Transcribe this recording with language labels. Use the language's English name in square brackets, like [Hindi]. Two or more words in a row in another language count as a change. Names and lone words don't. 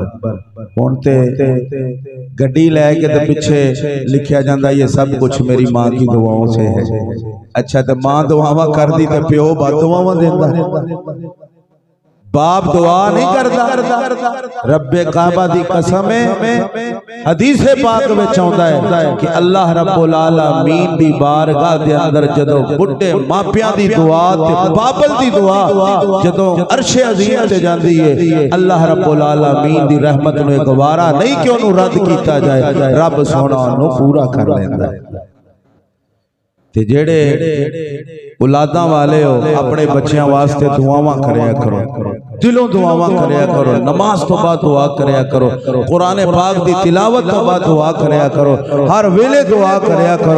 [Punjabi] ہن تے گڈی لے کے تے پچھے لکھیا جاندا [Urdu] یہ سب کچھ میری ماں کی دعاؤں سے ہے. [Punjabi] اچھا تے ماں دعاواں کردی تے پیو بددعاواں دیندا. [Urdu] باپ دعا نہیں کرتا. [Punjabi] ربِ کعبہ دی قسم ہے حدیث پاک وچ آؤندا ہے کہ اللہ [Arabic] رب العالمين [Punjabi] دی بارگاہ دے اندر جدوں بڈھے ماپیاں دی دعا تے بابل دی دعا جدوں عرشِ عظیم تے جاندی ہے, اللہ [Arabic] رب العالمين [Punjabi] دی رحمت نوں ایک وارا نہیں کہ اونوں رد کیتا جائے، رب سونا اونوں پورا کر لیندا ہے. تے جیڑے اولاداں والے ہو اپنے بچوں واسطے دعاواں کریا کرو، دلوں دعاواں کریا کرو، نماز تو بعد دعا کریا کرو، قرآن پاک دی تلاوت تو بعد دعا کریا کرو، ہر ویلے دعا کریا کرو.